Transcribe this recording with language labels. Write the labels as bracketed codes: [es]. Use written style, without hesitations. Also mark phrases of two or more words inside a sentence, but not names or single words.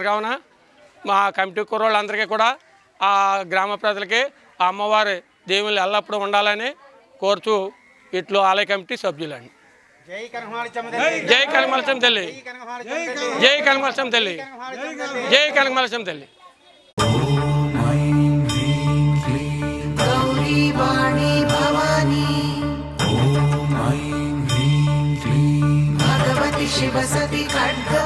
[te] కావున మా కమిటీ కుర్రాళ్ళందరికీ కూడా ఆ గ్రామ ప్రజలకి ఆ అమ్మవారి దేవుళ్ళు ఎల్లప్పుడూ ఉండాలని కోరుతూ ఇట్లు ఆలయ కమిటీ సభ్యులండి. జై కనకమహాలక్ష్మి తల్లి, జై కనకమహాలక్ష్మి తల్లి, జై కనకమహాలక్ష్మి తల్లి. [sa] गौरी वाणी भवानी ॐ ऐं ह्रीं क्लीं भगवति शिवसति खड्ग